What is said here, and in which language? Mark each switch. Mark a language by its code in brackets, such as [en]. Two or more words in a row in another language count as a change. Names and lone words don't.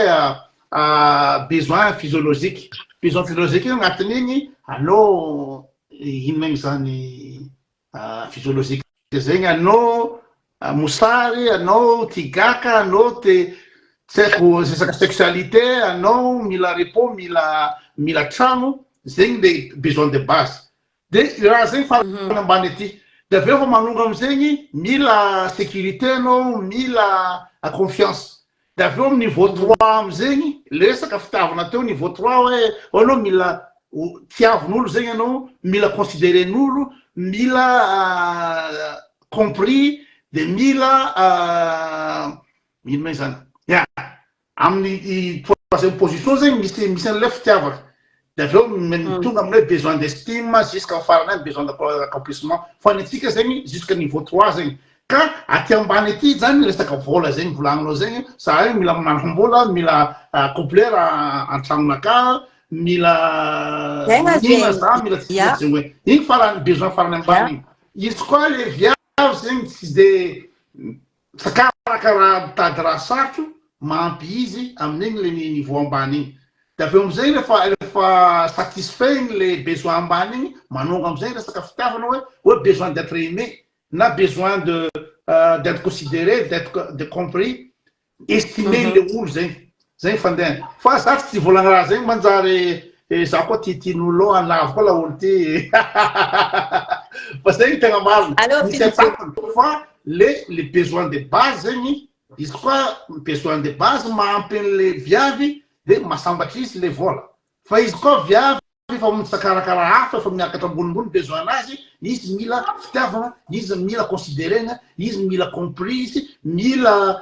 [mg] hoe [fr] besoin physiologique [mg] io agnatiny igny anao ino megny zany physiologique zegny anao mosary anao tigaka anao te tsy haiko sexualité anao mila repos mila trano zegny le [fr] besoin de base [mg] de raha zegny farany ambany aty de aveo fa manonga amizegny mila sécurité anao mila confiance de aveo amy niveau 3 amizegny lesaka fitiavana teo niveau 3 hoe anao mila tiavin'olo zegny anao mila considéren'olo mila compris de mila ino megny zany amin'ny [fr] troisième position [mg] zegny misy an'le fitiavaka de aveo tonga amin'le [fr] besoin d'estime jusqu'à [mg] farany [fr] besoin d'accomplissement [mg] fa ny atsika zegny [fr] jusqu'à niveau [mg] 3 zegny ka aty ambany aty zany resaka vola zegny volagninao zegny za io mila manambola mila complet an-tragnonaka mila mila tsy zegny hoe igny farany besoin farany ambany izy koa le viavy zegny tsy de sakarakaraha mitady raha sarotro mampy izy amin'igny le niveau ambany igny de aveo amizay rehefa satisfait igny le besoin ambany igny manonga amizay resaka fitiavana hoe [fr] besoin d'être aimé [mg] na [fr] besoin d'être considéré d'être compris estimé [mg] le olo zegny fandehany fa za tsy volagna raha zegny manjary za koa titin'olo anavy koa laolo ty fa zegny tegna marina misy atapany fa le [fr] besoin de base [mg] zegny izy koa [fr] besoin de base [mg] mahampy an'le viavy de mahasambatry izy le vola fa izy koa viavy fa mitsakarakara hafa fa miakatra ambonimbony besoin anazy izy mila fitiavana izy mila considérena izy mila compris mila